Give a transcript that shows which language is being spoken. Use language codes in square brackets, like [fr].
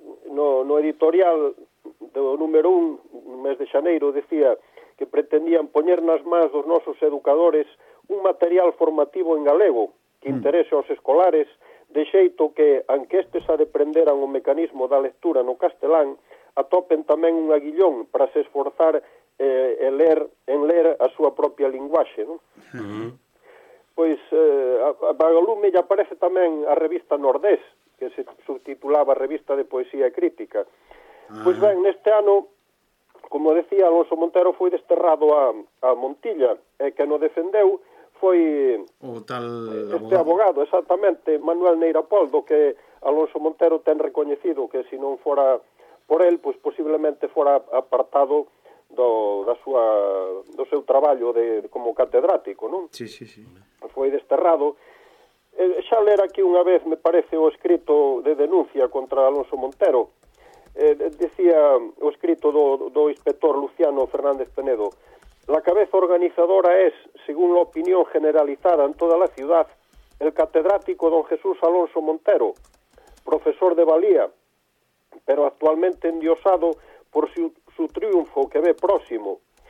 [gl] No editorial do número 1, no mes de xaneiro, decía que pretendían poñer nas mans dos nosos educadores un material formativo en galego que interese aos escolares, de xeito que, anque estes adeprenderan o mecanismo da lectura no castelán, atopen tamén un aguillón para se esforzar en ler a súa propia linguaxe. No? Pois a Vagalume lle aparece tamén a revista Nordés, que se subtitulaba Revista de Poesía e Crítica. Pois ben, neste ano, como decía Alonso Montero, foi desterrado a Montilla, e que no defendeu foi o tal este abogado, exactamente, Manuel Neira Pol, do que Alonso Montero ten recoñecido que se non fora por él, pois posiblemente fora apartado do seu traballo como catedrático, non? Sí, sí, sí. Foi desterrado. Xa ler aquí unha vez, me parece, o escrito de denuncia contra Alonso Montero. decía o escrito do inspector [es] Luciano Fernández Penedo, la cabeza organizadora es, según la opinión generalizada en toda la ciudad, el catedrático don Jesús Alonso Montero, profesor de valía, pero actualmente endiosado por su triunfo que ve próximo.